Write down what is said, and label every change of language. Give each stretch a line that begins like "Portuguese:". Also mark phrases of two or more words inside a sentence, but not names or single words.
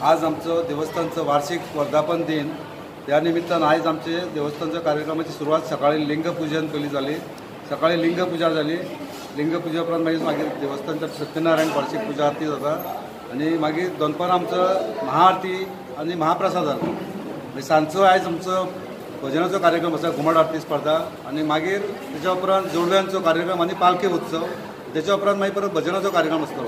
Marathi: आज आमचं देवस्थानचं वार्षिक वर्धापन दिन, त्या निमित्तानं आज आमचे देवस्थानच्या कार्यक्रमाची सुरुवात सकाळी लिंगपूजन केली झाली। सकाळी लिंगपूजा झाली।
Konkani: लिंगपूजेउपरांत मागीर देवस्थानच्या सत्यनारायण वार्षिक पूजा आरती जाता आणि मागीर दनपार आमचं महाआरती आणि महाप्रसाद जाता। सांजचो आयज आमचो भजनाचो कार्यक्रम आसा, घुमट आरती स्पर्धा आणि मागीर तेच्या उपरांत जोडव्यांचो कार्यक्रम आणि पालखी उत्सव, त्याच्या उपरांत मागीर परत भजनाचो कार्यक्रम आसतलो।